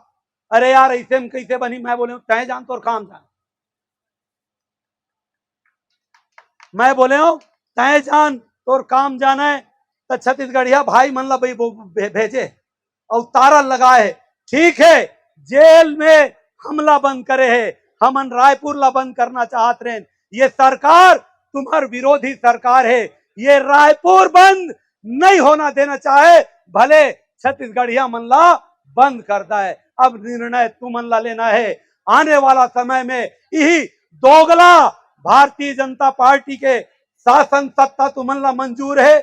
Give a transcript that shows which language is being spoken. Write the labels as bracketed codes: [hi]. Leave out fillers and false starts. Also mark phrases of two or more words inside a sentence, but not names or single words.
[hne] अरे यार ऐसे में कैसे बनी, मैं बोले तय जान तो काम जान। मैं बोले हूं तय जान तोर काम जाना है तो छत्तीसगढ़िया भाई मन ला भाई भेजे और तारा लगाए। ठीक है, जेल में हमला बंद करे है, हमन रायपुर ला बंद करना चाहत रहे। ये सरकार तुम्हार विरोधी सरकार है, ये रायपुर बंद नहीं होना देना चाहे, भले छत्तीसगढ़िया मन ला बंद करता है। अब निर्णय तुमन ला लेना है। आने वाला समय में यही दोगला भारतीय जनता पार्टी के शासन सत्ता तुमन ला मंजूर है।